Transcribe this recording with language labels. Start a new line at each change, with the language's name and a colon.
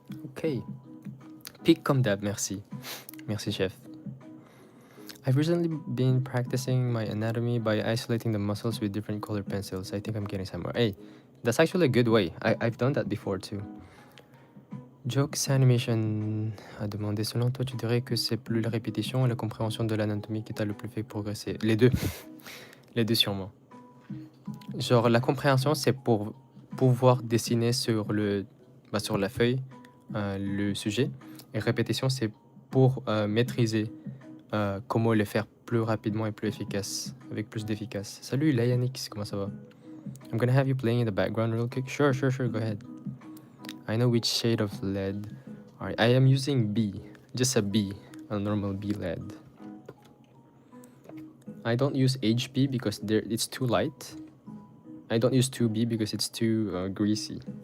French: Okay. Peak comme d'hab, merci. Merci, chef.
English: I've recently been practicing my anatomy by isolating the muscles with different color pencils. I think I'm getting somewhere. Hey, that's actually a good way. I've done that before too.
French: Jokes Animation a demandé selon toi, tu dirais que c'est plus la répétition et la compréhension de l'anatomie qui t'a le plus fait progresser? Les deux. Les deux sûrement. Genre la compréhension, c'est pour pouvoir dessiner sur sur la feuille le sujet. Et répétition, c'est pour maîtriser comment le faire plus rapidement et plus efficace, avec plus d'efficace. Salut Layanix, comment ça va?
English: I'm gonna have you playing in the background real quick. Sure, go ahead. I know which shade of lead. Alright, I am using B, just a B, a normal B lead. I don't use HB because it's too light. I don't use 2B because it's too greasy.